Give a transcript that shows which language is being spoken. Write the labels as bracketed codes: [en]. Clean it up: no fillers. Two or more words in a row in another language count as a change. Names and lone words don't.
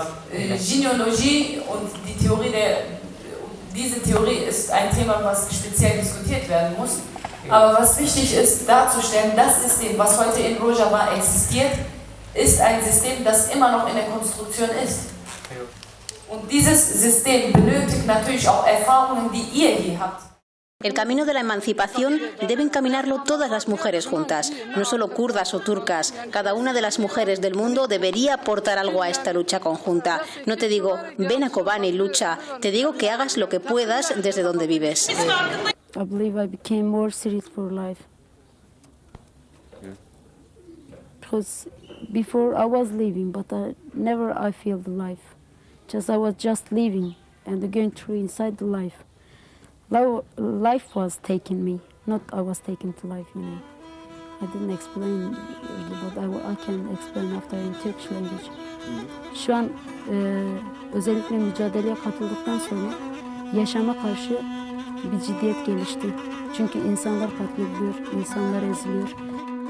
[de] Genealogie und diese Theorie ist ein Thema, was speziell diskutiert werden muss. Aber was wichtig ist, darzustellen, das System, was heute in Rojava existiert, ist ein System, das immer noch in der Konstruktion ist. Und dieses System benötigt natürlich auch Erfahrungen, die ihr hier habt. [es] El camino de la emancipación deben caminarlo todas las mujeres juntas, no solo kurdas o turcas. Cada una de las mujeres del mundo debería aportar algo a esta lucha conjunta. No te digo, ven a Kobani, lucha. Te digo que hagas lo que puedas desde donde vives. [en] I believe I became more serious for life. Because before I was living, but I feel the life. I was just living and going through inside the life. Life was taking me, not I was taken to life, you know. I didn't explain, but I can explain after in Turkish language. [tr] Şu an özellikle mücadeleye katıldıktan sonra yaşama karşı bir ciddiyet gelişti. Çünkü insanlar katlediliyor, insanlar eziliyor.